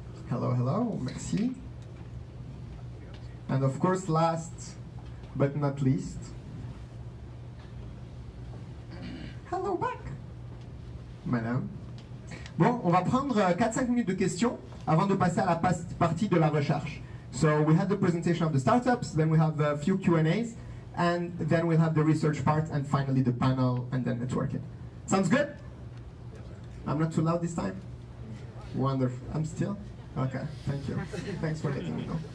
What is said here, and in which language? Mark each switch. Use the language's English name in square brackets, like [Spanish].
[English] Hello, hello, merci. And of course, last but not least, hello back, madame. [French] Bon, on va prendre 4-5 minutes de questions avant de passer à la partie de la recherche. [English] So we have the presentation of the startups, then we have a few Q&As, and then we'll have the research part, and finally the panel, and then networking. Sounds good? I'm not too loud this time? Wonderful. I'm still? Okay, thank you. Thanks for letting me know.